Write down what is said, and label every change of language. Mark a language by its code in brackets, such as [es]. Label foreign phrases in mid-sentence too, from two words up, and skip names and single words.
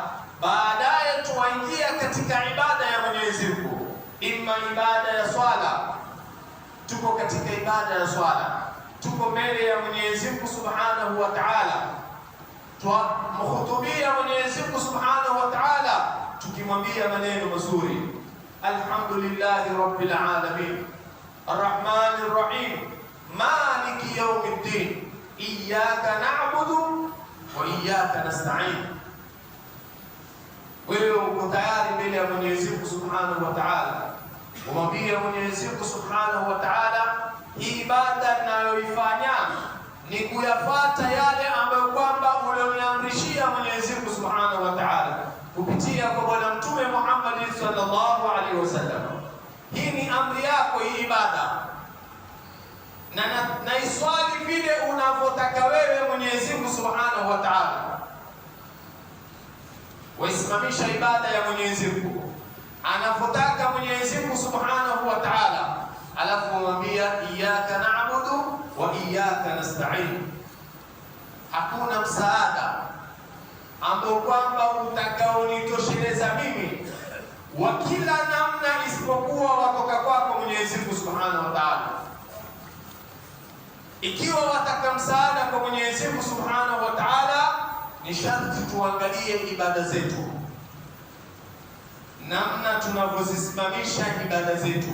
[sw] Baadaye tuwaingia katika ibada ya Mwenyezi Mungu, imma ibada ya swala. Tuko katika ibada ya swala, tuko mbele ya Mwenyezi Mungu [ar] سبحانه وتعالى, [sw] twamhutubia Mwenyezi Mungu [ar] سبحانه وتعالى [sw] tukimwambia maneno mazuri, [ar] الحمد لله رب العالمين الرحمن الرحيم مالك يوم الدين إياك نعبد وإياك نستعين. [sw] Wewe uko tayari mbele ya Mwenyezi Mungu [ar] سبحانه وتعالى, [sw] umwambie Mwenyezi Mungu [ar] سبحانه وتعالى, [sw] hii ibada ninayoifanya ni kuyafuata yale ambayo kwamba ulioniamrishia Mwenyezi Mungu [ar] سبحانه وتعالى [sw] kupitia kwa Bwana Mtume Muhammad [ar] صلى الله عليه وسلم. [sw] Hii ni amri yako, hii ibada, na iswali vile unavyotaka wewe Mwenyezi Mungu [ar] سبحانه وتعالى. [sw] Waisimamisha ibada ya Mwenyezi Mungu anavyotaka Mwenyezi Mungu [ar] سبحانه وتعالى, [sw] alafu mwambia [ar] إياك نعبد وإياك نستعين. [sw] Hakuna msaada ambao kwamba utakaonitosheleza mimi wa kila namna isipokuwa watoka kwako Mwenyezi Mungu [ar] سبحانه وتعالى. [sw] Ikiwa wataka msaada kwa Mwenyezi Mungu [ar] سبحانه وتعالى, [sw] ni sharti tuangalie ibada zetu, namna tunavyozisimamisha ibada zetu.